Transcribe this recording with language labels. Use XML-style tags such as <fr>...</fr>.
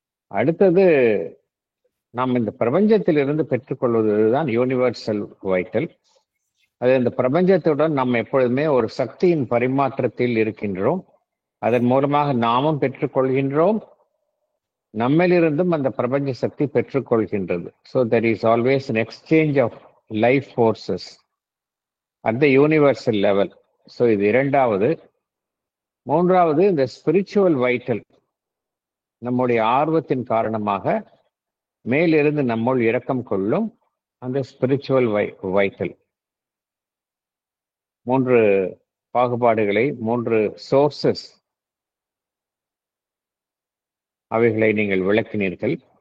<ta>அடுத்தது நாம் இந்த பிரபஞ்சத்திலிருந்து பெற்றுக்கொள்வதுதான் யூனிவர்சல் வைட்டல். அது இந்த பிரபஞ்சத்துடன் நாம் எப்பொழுதுமே ஒரு சக்தியின் பரிமாற்றத்தில் இருக்கின்றோம். அதன் மூலமாக நாமும் பெற்றுக்கொள்கின்றோம், நம்மிலிருந்தும் அந்த பிரபஞ்ச சக்தி பெற்றுக்கொள்கின்றது.</ta> <en>So there is always an exchange of life forces at the universal level.</en> <ta>So இது இரண்டாவது. மூன்றாவது இந்த ஸ்பிரிச்சுவல் வைட்டல், நம்முடைய ஆர்வத்தின் காரணமாக மேலிருந்து நம்முள் இரக்கம் கொள்ளும் அந்த ஸ்பிரிச்சுவல் வைட்டல். 3 பாகுபாடுகளை, 3 சோர்சஸ், அவைகளை நீங்கள் விளக்கினீர்கள்.</ta>